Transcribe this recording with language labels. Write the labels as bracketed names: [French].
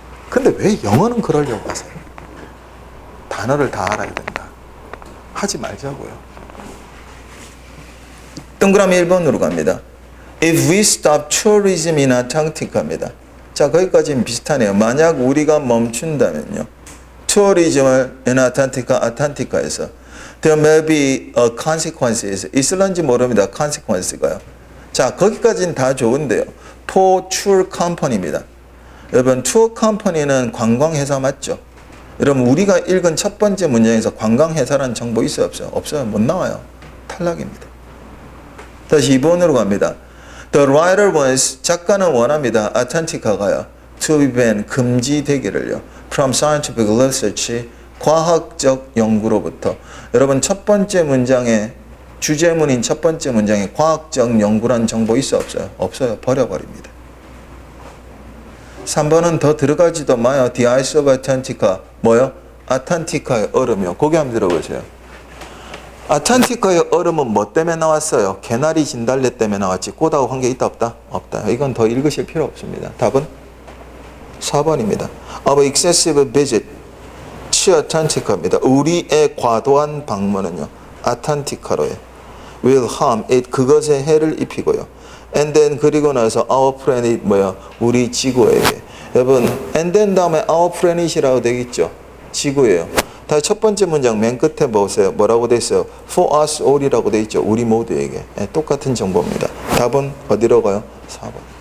[Korean] 근데 왜 영어는 그러려고 하세요? 단어를 다 알아야 된다. 하지 말자고요. 동그라미 1번으로 갑니다. [English] If we stop tourism in Antarctica입니다. [Korean] 자, 거기까지는 비슷하네요. 만약 우리가 멈춘다면요. 투어리즘을 [English] in Antarctica, [Korean] 아탄티카에서 [English] there may be a consequences. [Korean] 있을런지 모릅니다. consequence가요. 자, 거기까지는 다 좋은데요. [English] for tour company입니다. [Korean] 여러분, 투어 컴퍼니는 관광회사 맞죠? 여러분, 우리가 읽은 첫 번째 문장에서 관광회사라는 정보 있어요? 없어요? 없어요. 못 나와요. 탈락입니다. 다시 2번으로 갑니다. [English] The writer wants, [Korean] 작가는 원합니다. 아탄티카가요. [English] to be banned, [Korean] 금지되기를요. [English] from scientific research, [Korean] 과학적 연구로부터. 여러분 첫 번째 문장에 주제문인 첫 번째 문장에 과학적 연구란 정보 있어 없어요? 없어요. 버려버립니다. 3번은 더 들어가지도 마요. [English] The ice of Antarctica. [Korean] 뭐요? 아탄티카의 얼음이요. 거기 한번 들어보세요. 아탄티카의 얼음은 뭐 때문에 나왔어요? 개나리 진달래 때문에 나왔지. 꽃하고 관계 있다 없다? 없다. 이건 더 읽으실 필요 없습니다. 답은 4번입니다. [English] Our excessive visit to Antarctica입니다. [Korean] 우리의 과도한 방문은요. 아탄티카로에 [English] will harm it. [Korean] 그것에 해를 입히고요. [English] And then [Korean] 그리고 나서 [English] our planet [Korean] 뭐야? 우리 지구에게. 여러분 [English] and then [Korean] 다음에 [English] our planet [Korean] 이라고 되겠죠. 지구예요. 다시 첫 번째 문장 맨 끝에 보세요. 뭐라고 돼 있어요? [English] For us all이라고 돼 있죠. [Korean] 우리 모두에게. 네, 똑같은 정보입니다. 답은 어디로 가요? 4번.